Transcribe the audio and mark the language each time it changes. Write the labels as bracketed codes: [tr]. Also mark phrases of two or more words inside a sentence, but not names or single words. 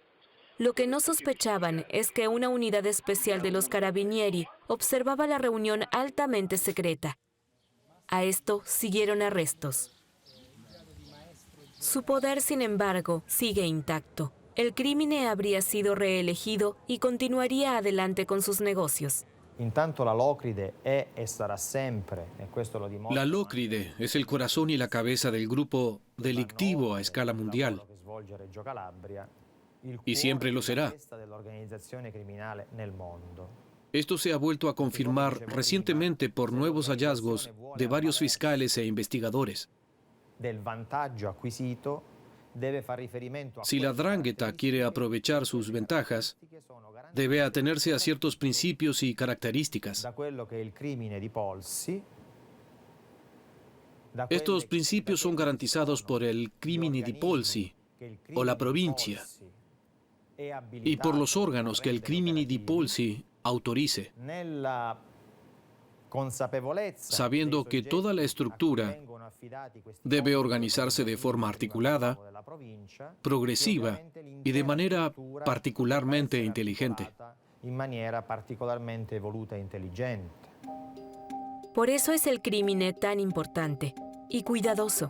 [es] Lo que no sospechaban es que una unidad especial de los Carabinieri observaba la reunión altamente secreta. A esto siguieron arrestos. Su poder, sin embargo, sigue intacto. El Crimine habría sido reelegido y continuaría adelante con sus negocios. [it] Intanto la Locride è e sarà sempre, e questo lo dimostra. [es] La Locride es el corazón y la cabeza del grupo delictivo a escala mundial. Y siempre lo será. [it] Dell'organizzazione criminale nel mondo. [es] Esto se ha vuelto a confirmar recientemente por nuevos hallazgos de varios fiscales e investigadores. [it] Del vantaggio acquisito deve far riferimento a [es] Si la 'ndrangheta quiere aprovechar sus ventajas, debe atenerse a ciertos principios y características. [it] da quello che è il crimine di polsi. [es] Estos principios son garantizados por el [it] crimine di polsi [es] o la provincia y por los órganos que el [it] crimine di polsi [es] autorice, sabiendo que toda la estructura debe organizarse de forma articulada, progresiva y de manera particularmente inteligente. Por eso es el crimine tan importante y cuidadoso.